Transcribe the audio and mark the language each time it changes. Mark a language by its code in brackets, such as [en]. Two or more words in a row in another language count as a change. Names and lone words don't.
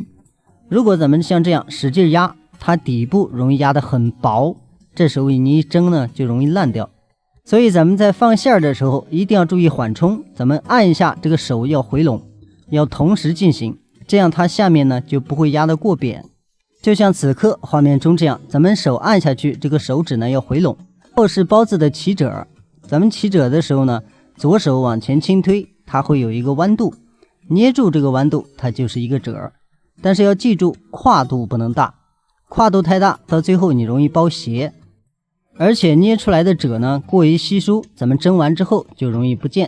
[zh] 如果咱們像這樣使勁壓，它底部容易壓得很薄，這時候你一蒸呢就容易爛掉。所以咱們在放餡兒的時候一定要注意緩衝，咱們按一下這個手要回籠，要同時進行，這樣它下面呢就不會壓得過扁。就像此刻畫面中這樣，咱們手按下去，這個手指呢要回籠。或是包子的起褶，咱們起褶的時候呢，左手往前輕推，它會有一個彎度，捏住這個彎度，它就是一個褶。但是要記住，跨度不能大，跨度太大，到最後你容易包斜。而且捏出來的褶呢，過於稀疏，咱們蒸完之後就容易不見。